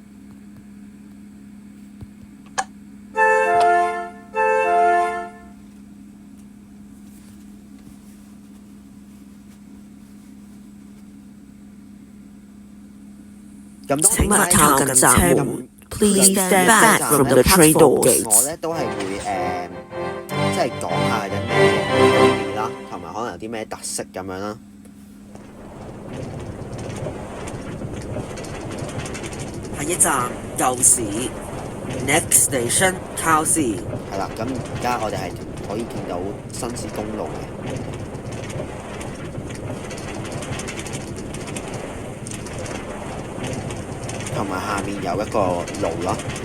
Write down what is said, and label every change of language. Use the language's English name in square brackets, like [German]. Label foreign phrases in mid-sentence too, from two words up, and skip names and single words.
[Cantonese] 請勿靠近站門。 [English] Please stand back from the train doors。 [Cantonese] 我咧都係會即係講下有咩分別啦，同埋可能有啲咩特色咁樣啦。下一站舊市 ， [English] Next station [Cantonese] 靠市。係啦，咁而家我哋係可以見到新市公路嘅，同埋下面有一個路啦。